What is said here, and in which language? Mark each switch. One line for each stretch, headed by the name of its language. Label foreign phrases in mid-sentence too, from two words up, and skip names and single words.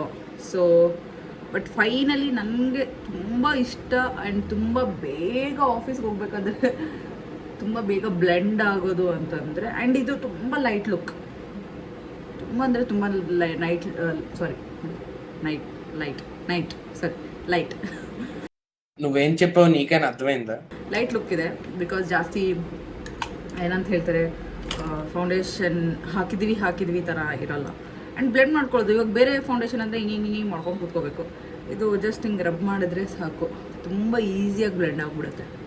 English: so but finally
Kannada: ನನಗೆ ತುಂಬ ಇಷ್ಟ ಆ್ಯಂಡ್ ತುಂಬ ಬೇಗ ಆಫೀಸ್ಗೆ ಹೋಗ್ಬೇಕಾದ್ರೆ ತುಂಬ ಬೇಗ ಬ್ಲೆಂಡ್ ಆಗೋದು ಅಂತಂದರೆ, ಆ್ಯಂಡ್ ಇದು ತುಂಬ
English: light look,
Kannada: ತುಂಬ ಅಂದರೆ ತುಂಬ ಲೈಟ್
Telugu: నువ్వేం చెప్పావు నీకైనా అర్థమైందా?
English: light look
Kannada: ಇದೆ. ಬಿಕಾಸ್ ಜಾಸ್ತಿ ಏನಂತ ಹೇಳ್ತಾರೆ, ಫೌಂಡೇಶನ್ ಹಾಕಿದ್ವಿ ಥರ ಇರಲ್ಲ. ಆ್ಯಂಡ್ ಬ್ಲೆಂಡ್ ಮಾಡ್ಕೊಳ್ಳೋದು. ಇವಾಗ ಬೇರೆ ಫೌಂಡೇಶನ್ ಅಂದರೆ ಹಿಂಗೆ ಮಾಡ್ಕೊಂಡು ಕೂತ್ಕೋಬೇಕು. ಇದು ಜಸ್ಟ್ ಹಿಂಗೆ ರಬ್ ಮಾಡಿದ್ರೆ ಸಾಕು, ತುಂಬ ಈಸಿಯಾಗಿ ಬ್ಲೆಂಡ್ ಆಗಿಬಿಡುತ್ತೆ.